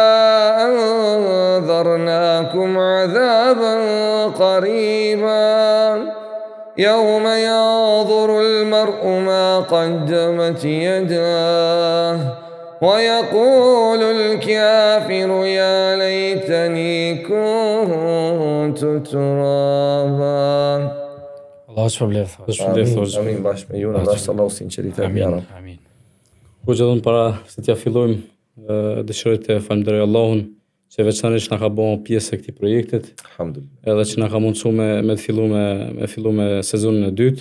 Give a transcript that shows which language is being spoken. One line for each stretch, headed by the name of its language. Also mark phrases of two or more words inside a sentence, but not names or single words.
Arabic: أنذرناكم عذابا قريبا يوم ينظر المرء ما قدمت يداه ويقول الكافر يا ليتني كنت ترابا.
Albanian: Allah shpërbleft. Amin bashkë me ju, në dashë Allahu sinqeritet. Amin. Po që dhënë para se t'ja fillojmë, dëshiroj të falenderoj Allahun që veçanërisht na ka bërë pjesë e këtij projektit. Alhamdulillah. Edhe që na ka mundsuar me fillu me sezonin e dytë.